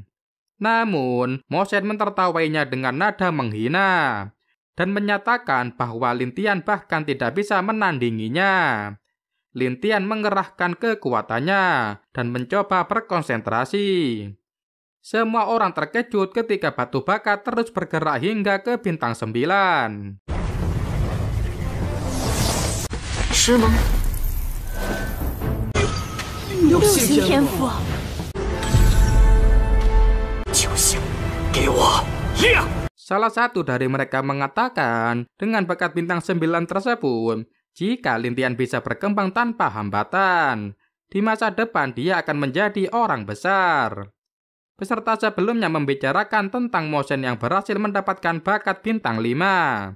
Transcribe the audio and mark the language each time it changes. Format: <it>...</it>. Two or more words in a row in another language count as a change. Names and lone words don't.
<id>Namun, Mosen mentertawainya dengan nada menghina dan menyatakan bahwa Lintian bahkan tidak bisa menandinginya. Lintian mengerahkan kekuatannya dan mencoba berkonsentrasi. Semua orang terkejut ketika batu bakat terus bergerak hingga ke bintang 9.</id> <zh>是吗？六星天赋，九星，给我亮！</zh> <id>Salah satu dari mereka mengatakan dengan bakat bintang 9 tersebut, jika Lintian bisa berkembang tanpa hambatan, di masa depan dia akan menjadi orang besar. Peserta sebelumnya membicarakan tentang Mosen yang berhasil mendapatkan bakat bintang 5.</id>